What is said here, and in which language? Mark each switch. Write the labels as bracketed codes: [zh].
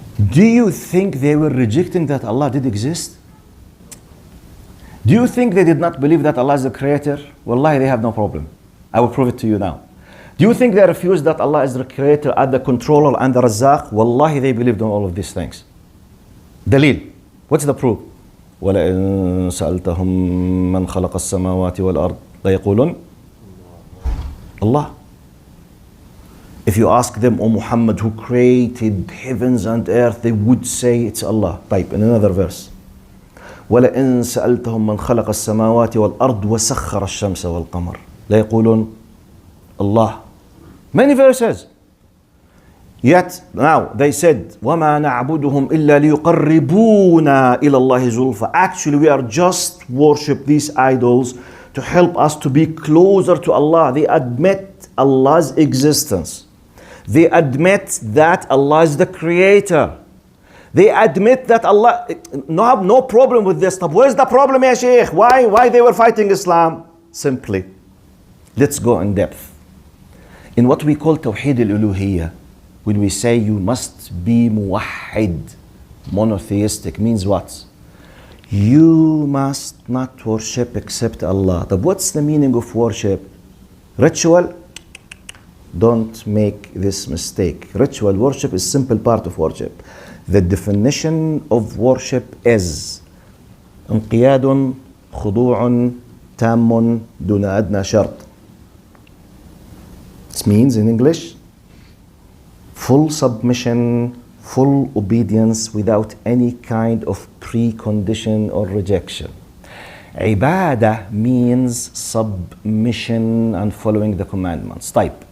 [en] Do you think they were rejecting that Allah did exist? Do you think they did not believe that Allah is the creator? Wallahi, they have no problem. I will prove it to you now. Do you think they refused that Allah is the creator and the controller and the Razzaq? Wallahi, they believed in all of these things. Dalil. What's the proof? [ar] وَلَئِن سَأَلْتَهُم مَّنْ خَلَقَ السَّمَاوَاتِ وَالْأَرْضِ لَيَقُولُنَّ Allah. [en] If you ask them, O Muhammad, who created heavens and earth, they would say it's Allah. Type in another verse. [ar] وَلَئِن سَأَلْتَهُم مَّنْ خَلَقَ السَّمَاوَاتِ وَالْأَرْضِ وَسَخَّرَ الشَّمْسَ وَالْقَمَرَ لَيَقُولُنَّ Allah. [en] Many verses. Yet now they said, [ar] وَمَا نَعْبُدُهُمْ إِلَّا لِيُقَرِّبُونَا إِلَى اللَّهِ زُلْفَى. [en] Actually, we are just worship these idols to help us to be closer to Allah. They admit Allah's existence. They admit that Allah is the creator. They admit that Allah, no problem with this. Where's the problem, ya Shaykh? Why they were fighting Islam? Simply, let's go in depth. In what we call Tawheed al-Uluhiyyah, when we say you must be muwahhid, monotheistic, means what? You must not worship except Allah. But what's the meaning of worship? Ritual? Don't make this mistake. Ritual worship is simple part of worship. The definition of worship is [ar] انقياد خضوع تام دون أدنى شرط. [en] This means in English, full submission, full obedience without any kind of precondition or rejection. Ibadah means submission and following the commandments. Type.